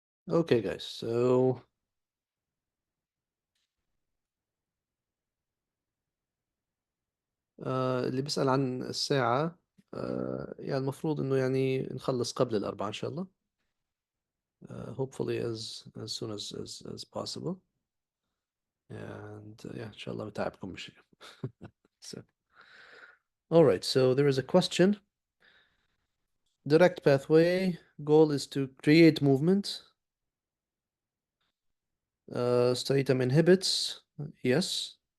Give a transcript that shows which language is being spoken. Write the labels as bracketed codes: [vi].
[ar] Okay guys, so اللي بيسأل عن الساعة يعني المفروض إنه يعني نخلص قبل الأربعة إن شاء الله. [en] Hopefully as soon as possible. [ar] And yeah, إن شاء الله بتعبكم بشيء. [en] So, all right, so there is a question. Direct pathway, goal is to create movement. Striatum inhibits, yes.